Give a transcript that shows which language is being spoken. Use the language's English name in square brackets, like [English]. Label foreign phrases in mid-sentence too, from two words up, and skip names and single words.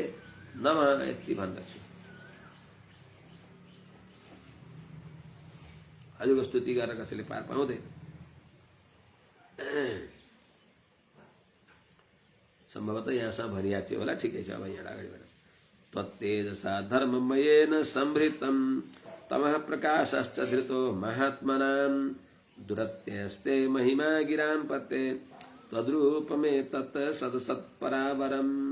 [Nepali] नमः यति भन्दछु। हजुरको स्तुति गरेर कसैले पार पाउँदैन। सम्भवतः यहाँसम्म भनिया थियो होला, ठिकै छ। अब यहाँ अगाडिबाट [Sanskrit] त्वत्तेजसा धर्ममयेन संभृतं तमः प्रकाशश्च धृतो महात्मनां दुरत्यस्ते महिमा गिरां पते तद्रूपमे तत् सदसत्परावरम्।